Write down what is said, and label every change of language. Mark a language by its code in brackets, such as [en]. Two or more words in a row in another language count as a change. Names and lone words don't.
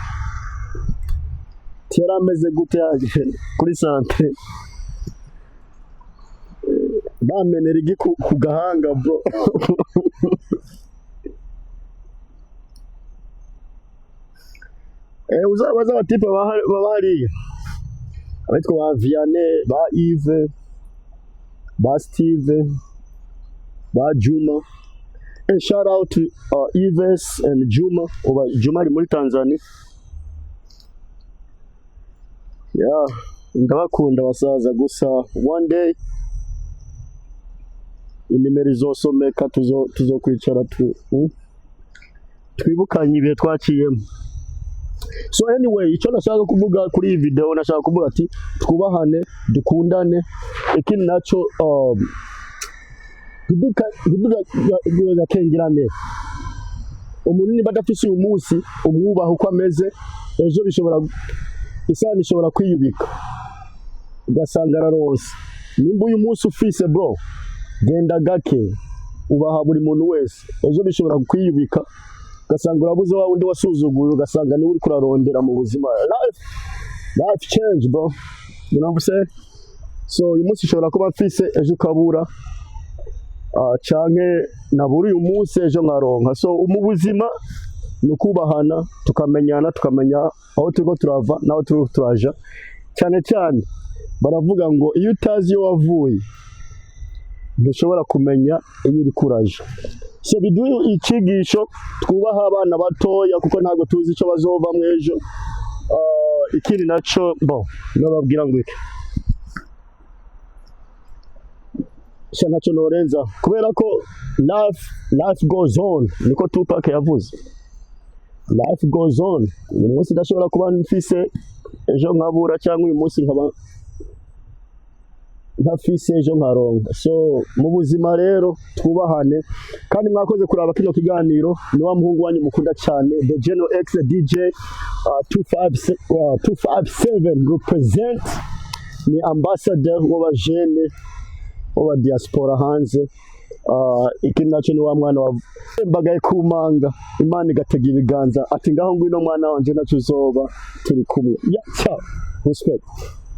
[rn] tera ameze gute kuri centre bamenera igi ku gahanga bro uzabaza abatipe bahari abitwa ba Vianney ba Yves ba Steve ba Juma [en] shout out to Yves and Juma [rn] ari muri Tanzania ndabakunda basaza gusa [en] one day [rn] inimero izosomeka tuzokwicara twibukanye ibihe twaciyemo [en] so anyway [rn] icyo nashaka kuvuga kuri iyi video nashaka kuvuga ati twubahane dukundane ikindi nacyo dukengerane umuntu niba adafise uyu munsi umwubaha uko ameze ejo isano ishobora kwiyubika ugasanga ararose nimba uyu munsi ufise bro genda gake ubaha buri muntu wese ejo bishobora kwiyubika ugasanga urabuze wa wundi wasuzuguye ugasanga niwe uri kurarondera mu buzima [en] life change bro you know what I'm saying [rn] so uyu munsi ushobora kuba mfise ejo ukabura canke nabura uyu munsi ejo nkaronka so mu buzima nukubahana tukamenyana tukamenya aho turiko turava naho turiko turaja cyane cyane baravuga ngo iyo utazi iyo wavuye ntushobora kumenya iyo uri kuraja so biduha icigisho twubaha abana batoya kuko ntabwo tuzi icyo bazovamwo ejo ikindi naco nababwira ngo iki ntacyo norenza kubera ko [en] life goes on [rn] niko Tupac yavuze [en] life goes on [rn] uyu munsi ndashobora kuba mfise ejo nkabura cyangwa uyu munsi nkaba ntafise ejo nkaronka so mu buzima rero twubahane kandi mwakoze kuraba kino kiganiro ni wa muhungu wanyu mukunda cyane the General X DJ 257 represent ni ambassador w'abajene w'aba diaspora hanze iki nacyo ni wa mwana wambagaye ku manga Imana igatega ibiganza ati ngaho ngwino mwana wanje nacyo uzoba turi kumwe ciao respect